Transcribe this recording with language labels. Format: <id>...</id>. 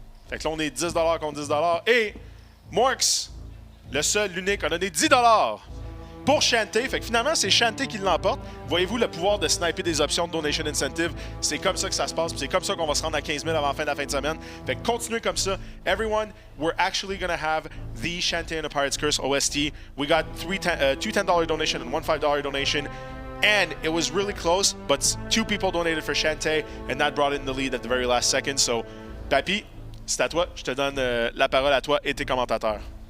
<fr>Fait que là on est 10$ contre 10$. Et Morx, le seul, l'unique, a donné 10$ pour Shantae. Fait que finalement, c'est Shantae qui l'emporte. Voyez-vous le pouvoir de sniper des options de Donation Incentive? C'est comme ça que ça se passe. C'est comme ça qu'on va se rendre à 15 000 avant la fin de semaine. Fait que continuez comme ça.</fr> <en>Everyone, we're actually going to have the Shantae and the Pirate's Curse OST. We got two $10 donation and one $5 donation. And it was really close, but 2 people donated for Shantae, and that brought in the lead at the very last second.</en> <fr>So, Papy, c'est à toi. Je te donne la parole à toi et tes commentateurs.</fr>